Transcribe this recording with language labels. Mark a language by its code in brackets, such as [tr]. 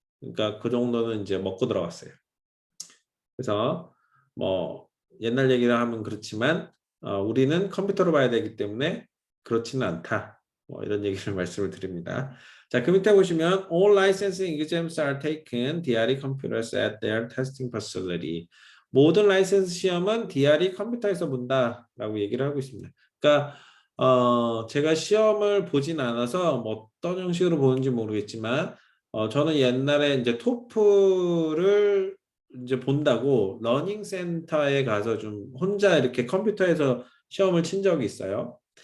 [ko] 그러니까 그 정도는 이제 먹고 들어갔어요. 그래서 뭐 옛날 얘기를 하면 그렇지만 우리는 컴퓨터로 봐야 되기 때문에 그렇지는 않다. 뭐 이런 얘기를 말씀을 드립니다. 자, 그 밑에 보시면 [en] all licensing exams are taken DRE computers at their testing facility. [ko] 모든 라이센스 시험은 DRE 컴퓨터에서 본다라고 얘기를 하고 있습니다. 그러니까 제가 시험을 보진 않아서 뭐 어떤 형식으로 보는지 모르겠지만 저는 옛날에 이제 토플을 이제 본다고 러닝 센터에 가서 좀 혼자 이렇게 컴퓨터에서 시험을 친 적이 있어요.